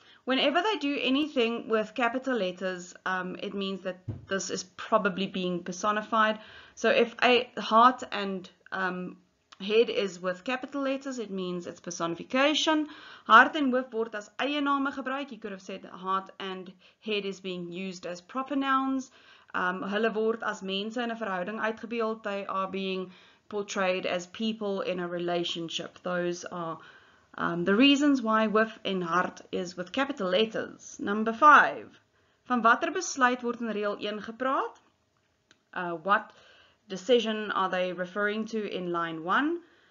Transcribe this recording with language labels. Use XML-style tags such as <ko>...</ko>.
<en>Whenever they do anything with capital letters, it means that this is probably being personified. So if a heart and head is with capital letters, it means it's personification.</en> <af>Hart en hoof word as eie name gebruik.</af> <en>You could have said heart and head is being used as proper nouns.</en> <af>Hulle word as mense in 'n verhouding uitgebeeld.</af> <en>They are being portrayed as people in a relationship. Those are the reasons why hoof en hart is with capital letters. Number 5.</en> <af>Van watter besluit word in reël 1 gepraat?</af> <en>What decision are they referring to in line 1?</en>